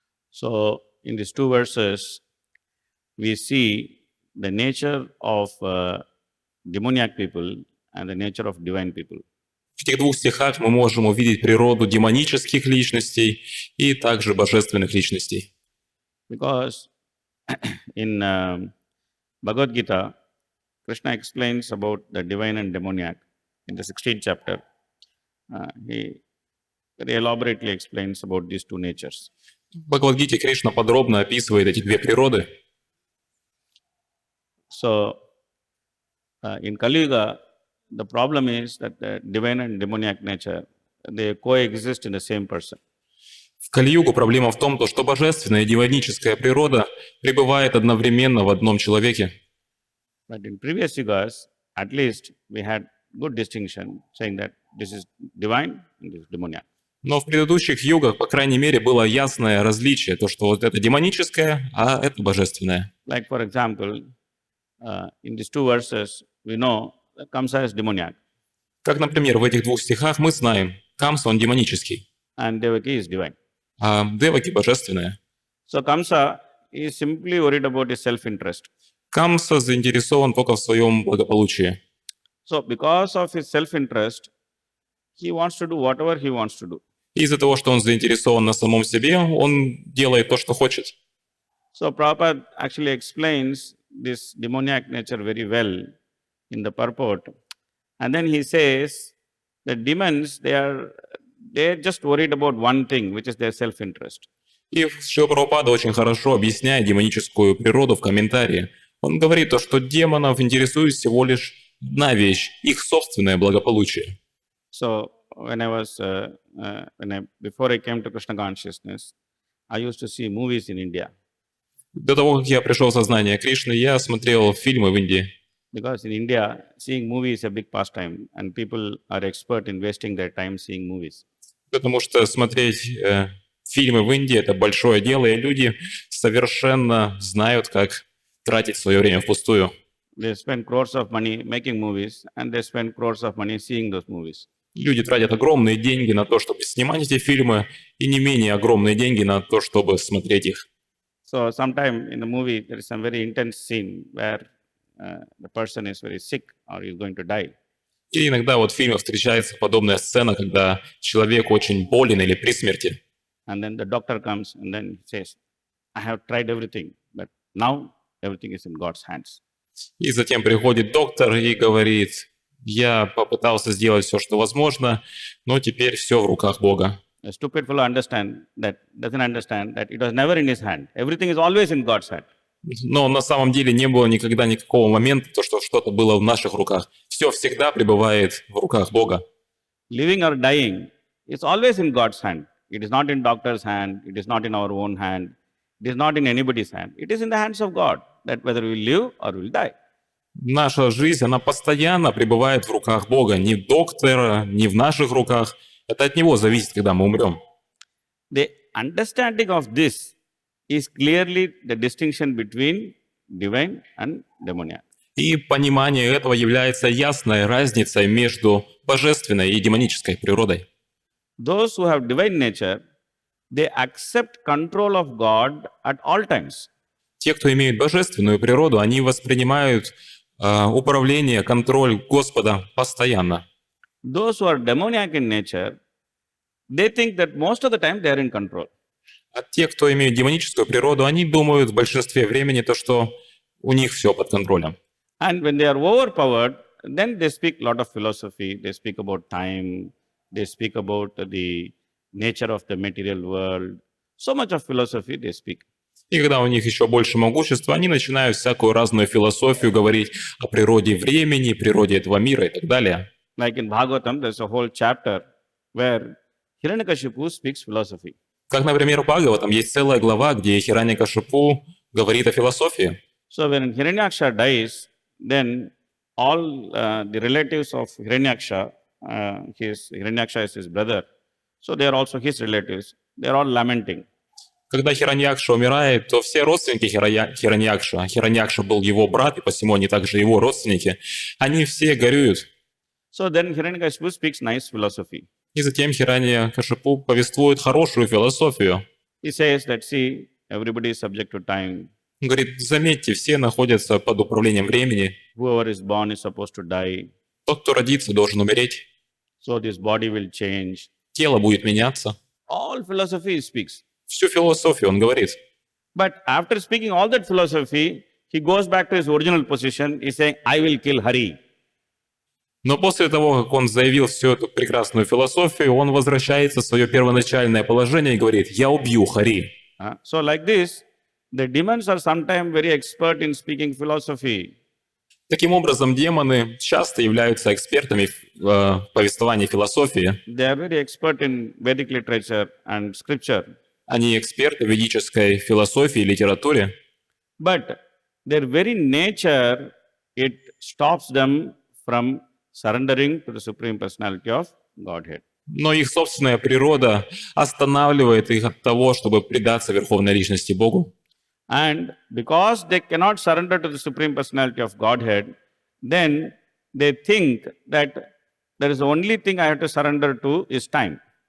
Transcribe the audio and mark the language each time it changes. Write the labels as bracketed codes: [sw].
[en] So, in these two verses, we see the nature of demoniac people and the nature of divine people. [ru] В этих двух стихах мы можем увидеть природу демонических личностей и также божественных личностей. [en] Because in Bhagavad Gita, Krishna explains about the divine and demoniac in the 16th chapter. He very elaborately explains about these two natures. [ru] В Бхагавад-гите Кришна подробно описывает эти две природы. [en] So, in Kali Yuga, the problem is that the divine and demoniac nature, they coexist in the same person. [ru] В Кали-югу проблема в том, что божественная и демоническая природа пребывает одновременно в одном человеке. [en] But in previous yugas, at least we had good distinction, saying that this is divine and this is demoniac. [ru] Но в предыдущих югах, по крайней мере, было ясное различие, то, что вот это демоническое, а это божественное. [en] Like for example, in these two verses, we know that Kamsa is demoniac. [ru] Как, например, в этих двух стихах мы знаем, Камса, он демонический. [en] and Devaki is divine. [ru] а Деваки божественная. [en] So Kamsa is simply worried about his self-interest. [ru] Камса заинтересован только в своем благополучии. [en] So because of his self-interest, he wants to do whatever he wants to do. [ru] И из-за того, что он заинтересован на самом себе, он делает то, что хочет. [en] So Prabhupada actually explains this demoniac nature very well in the purport. And then he says the demons, they're just worried about one thing, which is their self-interest. [ru] И Шрила Прабхупада очень хорошо объясняет демоническую природу в комментарии. Он говорит то, что демонов интересует всего лишь одна вещь – их собственное благополучие. [en] So before I came to Krishna consciousness, I used to see movies in India. [ru] До того, как я пришел в сознание Кришны, я смотрел фильмы в Индии. [en] Because in India, seeing movies is a big pastime, and people are expert in wasting their time seeing movies. [ru] Потому что смотреть фильмы в Индии – это большое дело, и люди совершенно знают, как тратить свое время впустую. [en] They spend crores of money making movies, and they spend crores of money seeing those movies. [ru] Люди тратят огромные деньги на то, чтобы снимать эти фильмы, и не менее огромные деньги на то, чтобы смотреть их. [en] So sometime in the movie, there is some very intense scene where the person is very sick or is going to die. [ru] И иногда вот в фильмах встречается подобная сцена, когда человек очень болен или при смерти. [en] And then the doctor comes and then says, I have tried everything, but now everything is in God's hands. [ru] И затем приходит доктор и говорит, я попытался сделать все, что возможно, но теперь все в руках Бога. [en] A stupid fellow doesn't understand that it was never in his hand. Everything is always in God's hand. [ru] Но на самом деле не было никогда никакого момента, то, что что-то было в наших руках. Все всегда пребывает в руках Бога. [en] Living or dying is always in God's hand. It is not in doctor's hand. It is not in our own hand. It is not in anybody's hand. It is in the hands of God, that whether we live or we will die. [ru] Наша жизнь, она постоянно пребывает в руках Бога. Ни доктора, ни в наших руках. Это от Него зависит, когда мы умрем. [en] The understanding of this is clearly the distinction between divine and demoniac. [ru] И понимание этого является ясной разницей между божественной и демонической природой. [en] Those who have divine nature, they accept control of God at all times. [ru] Те, кто имеет божественную природу, они воспринимают управление, контроль Господа постоянно. [en] Those who are demoniac in nature, they think that most of the time they are in control. [ru] А те, кто имеет демоническую природу, они думают в большинстве времени то, что у них все под контролем. [en] And when they are overpowered, then they speak a lot of philosophy. They speak about time. They speak about the nature of the material world. So much of philosophy they speak. [ru] И когда у них еще больше могущества, они начинают всякую разную философию говорить о природе времени, природе этого мира и так далее. [en] Like in Bhagavatam, there's a whole chapter where Hiranyakashipu speaks philosophy. [ru] Как, например, в Бхагаватам есть целая глава, где Хираньякашипу говорит о философии. [en] So when Hiranyaksha dies, then all the relatives of Hiranyaksha, Hiranyaksha is his brother, so they are also his relatives. They are all lamenting. [ru] Когда Хираньякша умирает, то все родственники Хираньякша, Хираньякша был его брат, и посему они также его родственники, они все горюют. [en] So then Hiranyakashipu speaks nice philosophy. [ru] И затем Хираньякашипу повествует хорошую философию. [en] He says that, see, everybody is subject to time. [ru] Он говорит, заметьте, все находятся под управлением времени. [en] Whoever is born is supposed to die. [ru] Тот, кто родится, должен умереть. [en] So this body will change. [ru] Тело будет меняться. [en] All philosophy he speaks. [ru] Всю философию он говорит. [en] But after speaking all that philosophy, he goes back to his original position. He's saying, I will kill Hari. [ru] Но после того, как он заявил всю эту прекрасную философию, он возвращается в свое первоначальное положение и говорит, я убью Хари. [en] So like this, the demons are sometimes very expert in speaking philosophy. [ru] Таким образом, демоны часто являются экспертами в повествовании философии. [en] They are very expert in Vedic literature and scripture. [ru] Они эксперты в ведической философии и литературе. [en] But their very nature, it stops them from surrendering to the Supreme Personality of Godhead. [ru] Но их собственная природа останавливает их от того, чтобы предаться Верховной Личности Богу. [en] And because they cannot surrender to the Supreme Personality of Godhead, then they think that there is the only thing I have to surrender to is time.